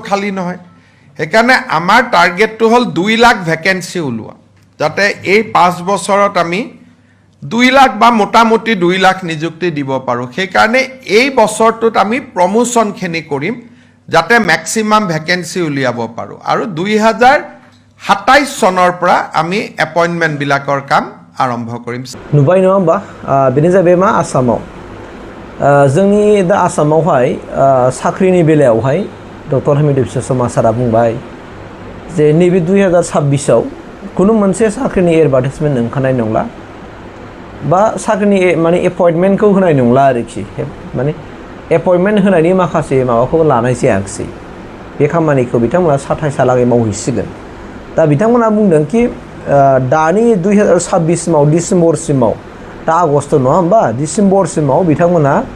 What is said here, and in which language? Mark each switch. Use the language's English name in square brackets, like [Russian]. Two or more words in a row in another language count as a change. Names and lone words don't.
[Assamese] খালী নহয় সেইকাৰণে আমাৰ টাৰ্গেটটো হ'ল 2 লাখ ভেকেন্সি ওলোৱা যাতে এই 5 বছৰত আমি 2 লাখ বা মোটামুটি 2 লাখ নিযুক্তি দিব পাৰোঁ সেইকাৰণে এই বছৰটোত আমি প্ৰমোশ্যনখিনি কৰিম যাতে ম্যাক্সিমাম ভেকেন্সি উলিয়াব পাৰোঁ আৰু 2027 চনৰ পৰা আমি এপইণ্টমেণ্টবিলাকৰ কাম আৰম্ভ কৰিম [Bodo] नुबाय नङा होमबा बेनो जाबाय मा आसामाव जोंनि दा आसामावहाय साख्रिनि बेलायावहाय डक्टर हिमन्त बिश्व शर्मा सारा बुंबाय जे नैबे 2026 आव कुनु मोनसे साख्रिनि एडभार्टाइजमेन्ट ओंखारनाय नंला बा साख्रिनि माने एपइन्टमेन्टखौ होनाय नंला आरोखि माने एपइन्टमेन्ट होनायनि माखासे माबाखौ लानाय जायाखिसै बे खामानिखौ बिथांमोना 27 हालागै मावहैसिगोन दा बिथांमोना बुंदों कि दानि 2026 माव डिसेम्बरसिमाव दा आगस्ट नङा होमबा डिसेम्बरसिमाव बिथांमोना